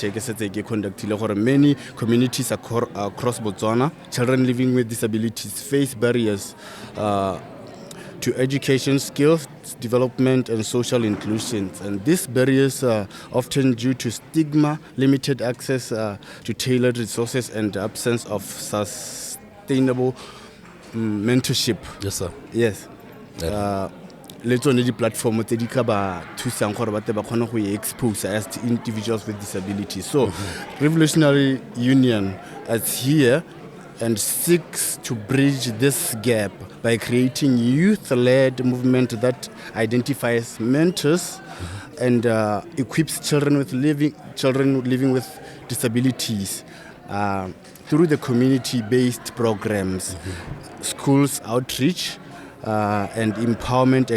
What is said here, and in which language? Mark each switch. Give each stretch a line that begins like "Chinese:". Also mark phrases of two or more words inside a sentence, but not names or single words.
English: Many communities across Botswana, children living with disabilities face barriers to education, skills development, and social inclusion. And these barriers are often due to stigma, limited access to tailored resources, and the absence of sustainable mentorship. Yes, sir. Yes.
Tswana: Le tsone di platform tse di ka ba thusang gore ba kgone go
English: expose as individuals with disabilities. So Revolutionary Union is here and seeks to bridge this gap by creating youth-led movement that identifies mentors and equips children living with disabilities through the community-based programs, schools outreach, and empowerment activities.